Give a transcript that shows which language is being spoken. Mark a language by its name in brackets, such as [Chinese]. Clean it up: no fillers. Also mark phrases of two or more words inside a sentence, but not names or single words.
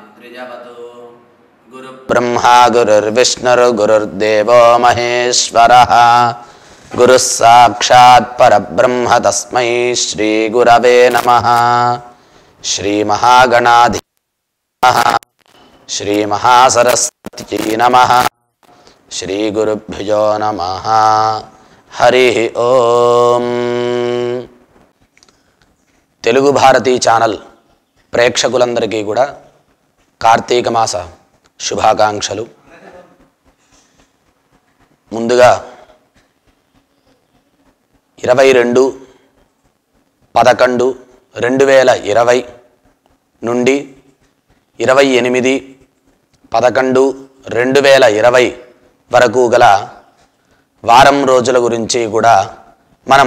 [Sanskrit] ब्रह्मा गुरुर्विष्णुर्गुरुर्देवो महेश्वरः गुरुः साक्षात् परब्रह्म तस्मै श्री गुरवे नमः। श्री महागणाधिपतये नमः। श्री महासरस्वत्यै नमः। श्री गुरुभ्यो नमः। हरि ओम। [Telugu] తెలుగు భారతి ఛానల్ ప్రేక్షకులందరికీ కూడా కార్తీక మాస శుభాకాంక్షలు. ముందుగా 22/11/2020 నుండి 28/11/2020 వరకు గల వారం రోజుల గురించి కూడా మనం